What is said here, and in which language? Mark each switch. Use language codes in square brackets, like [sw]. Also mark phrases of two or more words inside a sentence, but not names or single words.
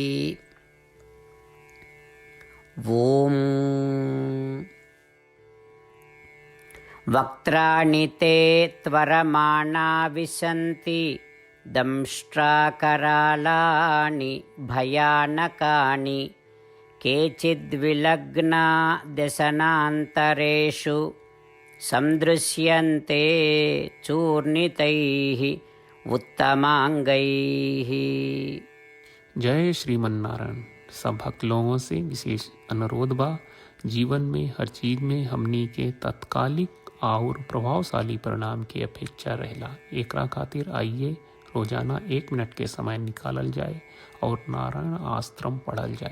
[sa] ॐ वक्त्राणि ते त्वरमाणा विशन्ति, दंष्ट्राकरालानि भयानकानि, केचिद्विलग्ना व्यसनान्तरेषु सन्दृश्यन्ते चूर्णितैः उत्तमाङ्गैः। जय श्रीमन नारायण। [bho] सब भक्त लोगों से विशेष अनुरोध बा, जीवन में हर चीज में हमनी के तत्कालिक और प्रभावशाली परिणाम की अपेक्षा रहेला। एकरा खातिर आइए रोजाना 1 मिनट के समय निकालल जाए और नारायण आश्रम पढ़ल जाए।